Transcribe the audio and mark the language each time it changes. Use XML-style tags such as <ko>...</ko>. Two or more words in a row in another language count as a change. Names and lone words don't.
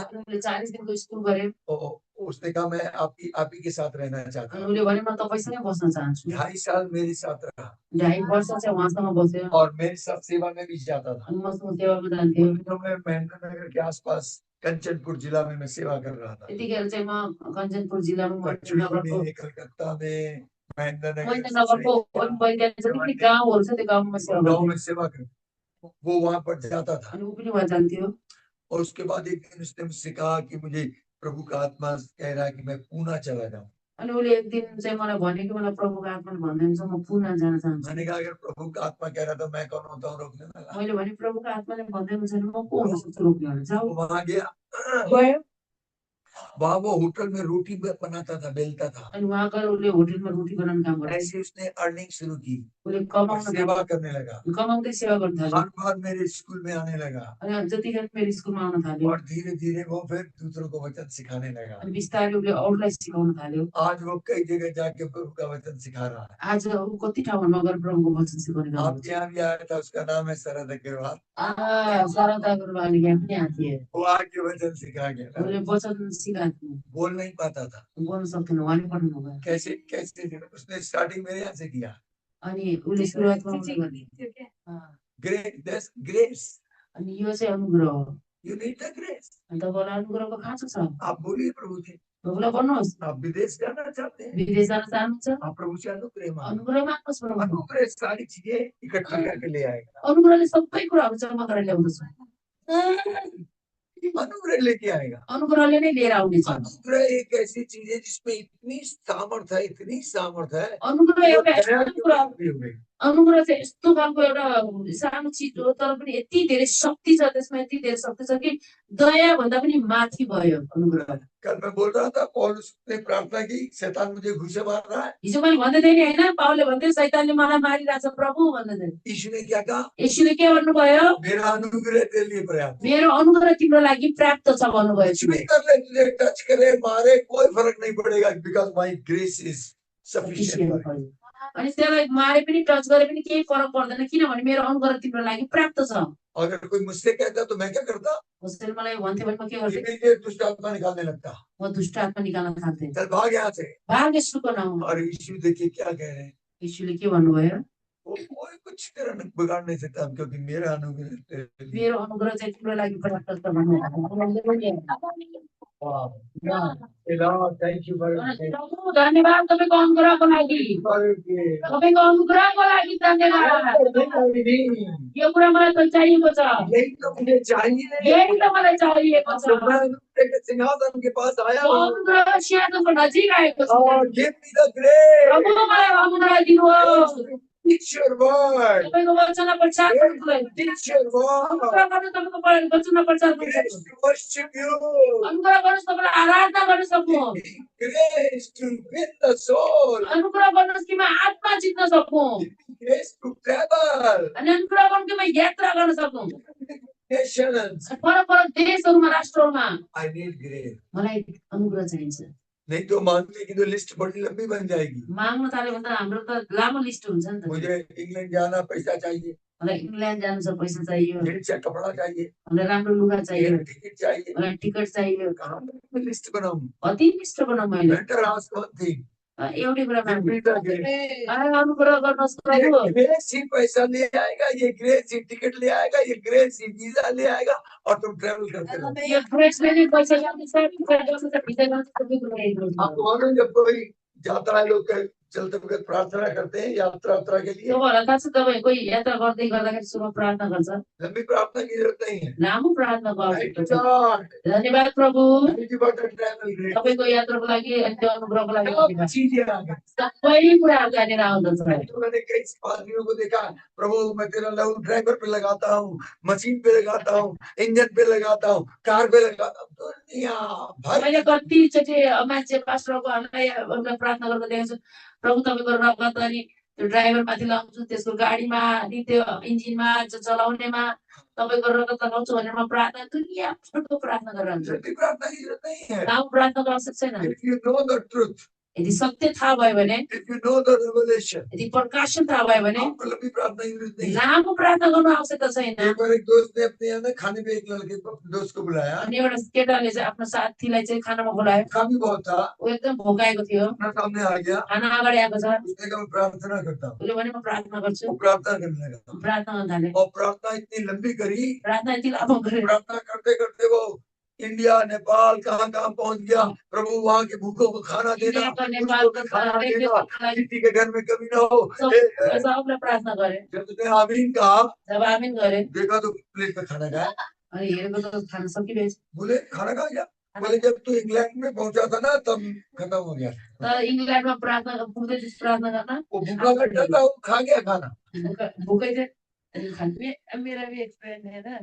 <ne>उनले 40 दिनको स्कुल गरे</ne> <hi>और उसने कहा मैं आप ही के साथ रहना चाहता</hi> <ne>अनि</ne> <hi>हूँ।</hi> <ne>उसले भने म तपाईँसँगै बस्न चाहन्छु।</ne> <hi>2.5 साल मेरे साथ रहा</hi> <ne>2.5 वर्ष चाहिँ उहाँसँग बस्यो</ne> <hi>और मेरे साथ सेवा में भी जाता था।</hi> <ne>अनि मसँग सेवामा जान्थ्यो।</ne> <hi>उन दिनों में महेंद्र नगर के आसपास कंचनपुर जिला में मैं सेवा कर रहा था।</hi> <ne>त्यतिखेर चाहिँ म कञ्चनपुर जिल्लामा कचुड़ी नगरको</ne> <hi>में, कलकत्ता में, महेंद्र</hi> <ne>नगरको वैद्य जति गाउँहरू छ त्यो गाउँमा सेवा</ne> <hi>गाँव</hi> <ne>गर्थ्यो।</ne> <hi>में सेवा कर, वो वहां पर जाता था।</hi> <ne>अनि ऊ पनि उहाँ जान्थ्यो।</ne> <hi>और उसके बाद एक दिन उसने मुझसे कहा कि मुझे प्रभु का आत्मा कह रहा है कि मैं पूना चला जाऊं।</hi> <ne>अनि उसले एक दिन चाहिँ मलाई भन्यो कि मलाई प्रभुको आत्माले भन्दैछ म पुना जान चाहन्छु।</ne> <hi>मैंने कहा अगर प्रभु का आत्मा कह रहा था मैं कौन होता हूँ रोकने वाला।</hi> <ne>मैले भने प्रभुको आत्माले भन्दैछ भने म को हुन सक्छु रोक्ने भने जाऊ।</ne> <hi>वो वहां गया,</hi> <ne>गयो</ne> <hi>वहां वो होटल में रोटी बनाता था, बेलता था।</hi> <ne>अनि वहाँ गएर उसले होटलमा रोटी बनाउने काम गर्यो।</ne> <hi>ऐसे उसने अर्निंग शुरू की</hi> <ne>उसले</ne> <hi>और</hi> <ne>कमाउन</ne> <hi>सेवा करने लगा।</hi> <ne>कमाउँदै सेवा गर्न थाल्यो।</ne> <hi>हर बार मेरे स्कूल में आने लगा</hi> <ne>अनि जतिखेर मेरो स्कुलमा आउन थाल्यो</ne> <hi>और धीरे धीरे वो फिर दूसरों को वचन सिखाने लगा।</hi> <ne>अनि बिस्तारै उसले अरूलाई सिकाउन थाल्यो।</ne> <hi>आज वो कई जगह जाके प्रभु का वचन सिखा रहा है।</hi> <ne>आज ऊ कति ठाउँमा नगर प्रभुको वचन सिकाउने काम</ne> <hi>आपके यहाँ भी आया था, उसका नाम है शरद अग्रवाल।</hi> <ne>गर्छ। सरता गुरुबाले यहाँ पनि आएको थियो।</ne> <hi>वो आके वचन सिखा गया।</hi> <ne>उसले वचन सिकाएको</ne> <hi>बोल नहीं पाता था।</hi> <ne>बोल्न सक्थेन, उहाँले पठाउनु भयो।</ne> <hi>कैसे कैसे उसने स्टार्टिंग मेरे यहाँ से किया।</hi> <ne>अनि उसले सुरुवातमा उसले गर्ने।</ne> <en>grace grace,</en> <ne>अनि यो चाहिँ अनुग्रह हो।</ne> <en>you need the grace.</en> <ne>अनि तपाईँलाई अनुग्रहको खाँचो छ।</ne> <hi>आप बोलिए प्रभु से,</hi> <ne>प्रभुलाई भन्नुहोस्।</ne> <hi>आप विदेश जाना चाहते हैं,</hi> <ne>विदेश जान चाहनुहुन्छ</ne> <hi>आप प्रभु से अनुग्रह मांगो।</hi> <ne>अनुग्रह माग्नुहोस् प्रभु।</ne> <hi>अनुग्रह सारी चीजें इकट्ठा करके ले आएगा।</hi> <ne>अनुग्रहले सबै कुराहरू जम्मा गरेर ल्याउँदछ।</ne> <hi>अनुग्रह लेके आएगा।</hi> <ne>अनुग्रहले नै लिएर आउनेछ।</ne> <hi>अनुग्रह एक ऐसी चीज है जिसमें इतनी सामर्थ है, इतनी सामर्थ है।</hi> <ne>अनुग्रह एउटा</ne> <hi>वो</hi> <ne>यस्तो कुरा हो।</ne> <hi>भी हो गई।</hi> <ne>अनुग्रह चाहिँ यस्तो खालको एउटा सानो चिज हो तर पनि यति धेरै शक्ति छ त्यसमा, यति धेरै शक्ति छ कि दया भन्दा पनि माथि भयो अनुग्रह।</ne> <hi>कल मैं बोल रहा था पौलुस ने प्रार्थना की, शैतान मुझे घुसे मार रहा है।</hi> <ne>हिजो मैले भन्दै थिएँ नि होइन, पावलले भन्थ्यो शैतानले मलाई मारिरहेछ प्रभु भन्दै थिए।</ne> <hi>यीशु ने क्या कहा?</hi> <ne>येशूले के भन्नुभयो?</ne> <hi>मेरा अनुग्रह तेरे लिए पर्याप्त है।</hi> <ne>मेरो अनुग्रह तिम्रो लागि पर्याप्त छ भन्नुभयो।</ne> <hi>कुछ भी कर ले, तुझे टच करे मारे कोई फर्क नहीं पड़ेगा,</hi> <en>because my grace is sufficient for you.</en> <ne>अनि त्यसलाई मारे पनि टच गरे पनि केही फरक पर्दैन किनभने मेरो अनुग्रह तिम्रो लागि पर्याप्त छ।</ne> <hi>अगर कोई मुझसे कहता तो मैं क्या करता?</hi> <ne>उसले मलाई भन्थ्यो भने म के गर्थेँ?</ne> <hi>इमीडिएट दुष्ट आत्मा निकालने लगता।</hi> <ne>म दुष्ट आत्मा निकाल्न थाल्थेँ।</ne> <hi>चल भाग यहाँ से।</hi> <ne>भाग यीशुको नाममा।</ne> <hi>और यीशु देखिए क्या कह रहे हैं।</hi> <ne>यीशुले के भन्नुभयो?</ne> <hi>वो कोई कुछ तेरा बिगाड़ नहीं सकता क्योंकि मेरा अनुग्रह तेरे लिए।</hi> <ne>मेरो अनुग्रह चाहिँ तिम्रो लागि पर्याप्त छ भन्नुभयो।</ne> <en>thank you for</en> <ne>प्रभु धन्यवाद तपाईको अनुग्रहको लागि। तपाईको अनुग्रहको लागि धन्यवाद। यो कुरा मलाई त चाहिएको छ।</ne> <hi>यही तो मुझे चाहिए।</hi> <ne>यही त मलाई चाहिएको छ।</ne> <hi>तो मैं अनुग्रह के सिंहासन के पास आया हूँ।</hi> <ne>अनुग्रह सिंहासनको नजिक आएको छ।</ne> <en>और give me the grace.</en> <ne>प्रभु मलाई अनुग्रह दिनुहोस्।</ne> <en>Teach your word.</en> <ne>तपाईको वचन प्रचार गर्नुलाई।</ne> <en>Teach your word.</en> <ne>अनुग्रह गर्नु तपाईको वचन प्रचार गर्नु।</ne> <en>Grace to worship you.</en> <ne>अनुग्रह गर्नुहोस् तपाईलाई आराधना गर्न सक्नु।</ne> <en>Grace to win the soul.</en> <ne>अनुग्रह गर्नुहोस् कि म आत्मा जित्न सकूं।</ne> <en>Grace to travel. अनि अनुग्रह गर्नु कि म यात्रा गर्न सकूं। Nations.</en> <ne>फरक फरक देशहरूमा राष्ट्रहरूमा।</ne> <en>I need grace.</en> <ne>मलाई अनुग्रह चाहिन्छ।</ne> <hi>नहीं तो मांगने की तो लिस्ट बड़ी लंबी बन जाएगी।</hi> <ne>माग्न थाल्यो भने त हाम्रो त लामो लिस्ट हुन्छ नि त।</ne> <hi>मुझे इंग्लैंड जाना, पैसा चाहिए।</hi> <ne>मलाई इंग्लैंड जानु छ, पैसा चाहियो।</ne> <hi>ढेर कपड़ा चाहिए।</hi> <ne>मलाई राम्रो लुगा चाहियो।</ne> <hi>टिकट चाहिए।</hi> <ne>मलाई टिकट चाहियो।</ne> <hi>कहाँ मैं लिस्ट बनाऊं?</hi> <ne>कति लिस्ट बनाऊं मैले?</ne> <en>better ask one thing.</en> <ne>एउटै कुरा माग्नु। ग्रेस अनुग्रह गर्नुहोस् प्रभु।</ne> <hi>ही पैसा ले आएगा, ये ग्रेस ही टिकट ले आएगा, ये ग्रेस ही वीजा ले आएगा और तुम ट्रैवल करते रहो।</hi> <ne>यो ग्रेसले नि पैसा ल्याउँछ, भिजा ल्याउँछ, सबै कुरा हेर्नु।</ne> <hi>आप मानो जब कोई जाता है लोग चलते वक्त प्रार्थना करते हैं यात्रा के लिए?</hi> <ne>तपाईँहरूलाई थाहा छ तपाईँ कोही यात्रा गर्दै गर्दाखेरि सुरुमा प्रार्थना गर्छ</ne> <hi>लंबी प्रार्थना की जरूरत नहीं है।</hi> <ne>लामो प्रार्थना</ne> <en>Thank you,</en> <ne>गर्नुपर्छ</ne> <en>God.</en> <ne>धन्यवाद प्रभु</ne> <en>Thank you for the travel grace.</en> <ne>तपाईँको यात्राको लागि अनि त्यो अनुग्रहको लागि</ne> <hi>सब</hi> <ne>धन्यवाद।</ne> <hi>चीजें आ गई।</hi> <ne>सबै कुराहरू त्यहाँनिर आउँदछ</ne> <hi>तो मैंने कई आदमियों को देखा, प्रभु मैं तेरा लहू ड्राइवर पे लगाता हूँ, मशीन पे लगाता हूँ, इंजन पे लगाता हूँ, कार पे लगाता हूँ। दुनिया भाई</hi> <ne>मैले कतिचोटि मान्छे पास्टरहरूलाई प्रार्थना गर्दा देखेको छु प्रभु तपाईँको रगत अनि त्यो ड्राइभर माथि लगाउँछु त्यसको गाडीमा अनि त्यो इन्जिनमा चलाउनेमा तपाईँको रगत लगाउँछु भनेर म प्रार्थना दुनियाँ भरको प्रार्थना गरिरहन्छु</ne> <hi>लंबी प्रार्थना की जरूरत नहीं है।</hi> <ne>लामो प्रार्थनाको आवश्यक छैन</ne> <en>If you know the truth,</en> <ne>यदि सत्य थाहा भयो भने</ne> <en>if you know the revelation,</en> <ne>यदि प्रकाशन थाहा भयो भने</ne> <hi>आपको लंबी प्रार्थना की जरूरत नहीं है।</hi> <ne>लामो प्रार्थना गर्नु आवश्यकता छैन</ne> <hi>एक बार एक दोस्त ने अपने यहाँ ना खाने पे एक लड़के को अपने दोस्त को बुलाया,</hi> <ne>अनि एउटा केटाले चाहिँ आफ्नो साथीलाई चाहिँ खानामा बोलायो</ne> <hi>काम भी बहुत था,</hi> <ne>ऊ एकदम भोकाएको थियो</ne> <hi>अपना सामने आ गया,</hi> <ne>खाना अगाडि आएको छ</ne> <hi>उसने कहा मैं प्रार्थना करता हूँ।</hi> <ne>उसले भने म प्रार्थना गर्छु</ne> <hi>वो प्रार्थना करने लगा</hi> <ne>प्रार्थना गर्न थाले</ne> <hi>और प्रार्थना इतनी लंबी करी,</hi> <ne>प्रार्थना यति लामो गरे</ne> <hi>प्रार्थना करते करते वो इंडिया नेपाल कहाँ कहाँ पहुंच गया। प्रभु वहाँ के भूखों को खाना देना,</hi> <ne>इन्डियाको उसको नेपालको</ne> <hi>भी खाना देना,</hi> <ne>देशको लागि</ne> <hi>किसी के घर में कमी ना हो।</hi> <ne>सबलाई प्रार्थना गरे</ne> <hi>जब उसने आमीन कहा,</hi> <ne>जब आमिन गरे</ne> <hi>देखा तो प्लेट में खाना खाया।</hi> <ne>अनि हेरेको त खाना सकिरहेछ</ne> <hi>बोले खाना खा गया? बोले जब तू इंग्लैंड में पहुंचा था ना तब खत्म हो गया।</hi> <ne>तर इङ्ल्यान्डमा प्रार्थना पुग्दै थिएछ प्रार्थना गर्न</ne> <hi>वो भूखा बैठा था, वो खा गया खाना।</hi> <ne>भूखै थिए अनि खानु</ne> <hi>मेरा भी एक्सपीरियंस है ना</hi>